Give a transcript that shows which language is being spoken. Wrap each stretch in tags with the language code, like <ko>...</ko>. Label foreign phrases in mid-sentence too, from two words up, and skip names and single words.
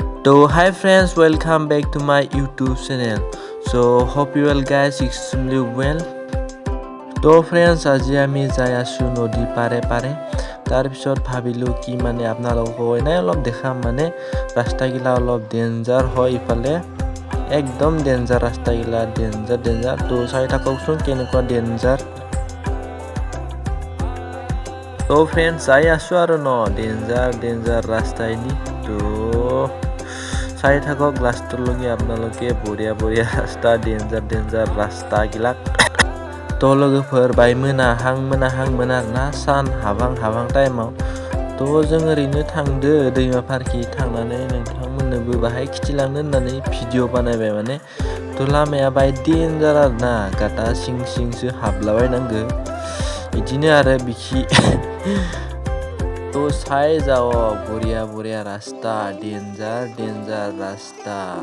<en>So hi friends, welcome back to my YouTube channel. So hope you all guys extremely well.</en> <as>তো ফ্ৰেণ্ডছ আজি আমি যাই আছোঁ নদী পাৰে পাৰে তাৰপিছত ভাবিলোঁ কি মানে আপোনালোকক এনেই অলপ দেখাম মানে ৰাস্তাগিলা অলপ ডেঞ্জাৰ হয় ইফালে একদম ডেঞ্জাৰ ৰাস্তাগিলা ডেঞ্জাৰ তো চাই থাককচোন কেনেকুৱা ডেঞ্জাৰ তো ফ্ৰেণ্ডছ যাই আছোঁ আৰু ন ডেঞ্জাৰ ৰাস্তাইদি তো চাই থাকক লাষ্টলৈকে আপোনালোকে বঢ়িয়া ৰাস্তা ডেঞ্জাৰ ৰাস্তাগিলা</as> <brx>तो लोगोफोर बाय मोनाहां आरोना सान हाबां टाइमाव तो जों ओरैनो थांदो दैमा फारखि थांनानै नोंथांमोननोबो बाहाय खिथिलांनो होननानै भिडिअ बानायबाय माने तो लामाया बाय डेन्जार आरोना गाटा सिंसो हाबलाबायनांगो बिदिनो आरो बिखि तो साइजाव</brx> <as>বঢ়িয়া ৰাস্তা ডেঞ্জাৰ ৰাস্তা</as>